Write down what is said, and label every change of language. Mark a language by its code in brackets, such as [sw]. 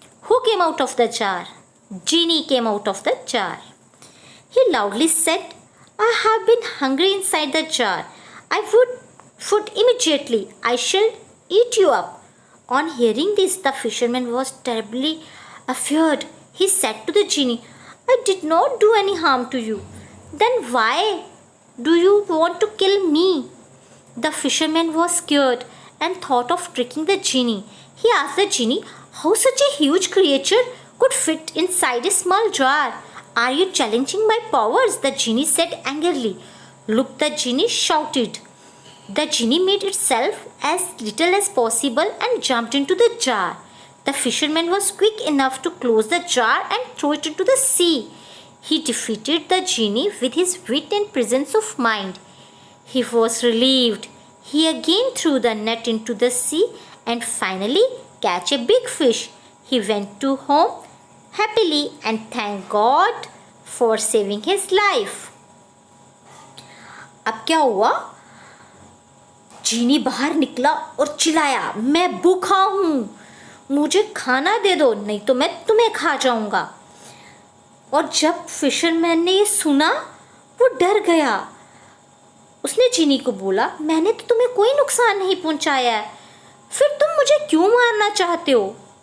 [en] Who came out of the jar? Genie came out of the jar. He loudly said, I have been hungry inside the jar, I would food immediately, I shall eat you up. On hearing this the fisherman was terribly afeared. He said to the genie, I did not do any harm to you. Then why do you want to kill me? The fisherman was scared and thought of tricking the genie. He asked the genie how such a huge creature could fit inside a small jar. Are you challenging my powers? The genie said angrily. Look, the genie shouted. The genie made itself as little as possible and jumped into the jar. The fisherman was quick enough to close the jar and throw it into the sea. He defeated the genie with his wit and presence of mind. He was relieved. He again threw the net into the sea and finally catch a big fish. He went to home happily and thanked God for saving his life. [hi] अब क्या हुआ? जीनी बाहर निकला और चिल्लाया, मैं भूखा हूँ, मुझे खाना दे दो, नहीं तो मैं तुम्हें खा जाऊंगा। और जब फिशरमैन ने ये सुना वो डर गया। उसने जीनी को बोला, मैंने तो तुम्हें कोई नुकसान नहीं पहुंचाया है, फिर तुम मुझे क्यों मारना चाहते हो?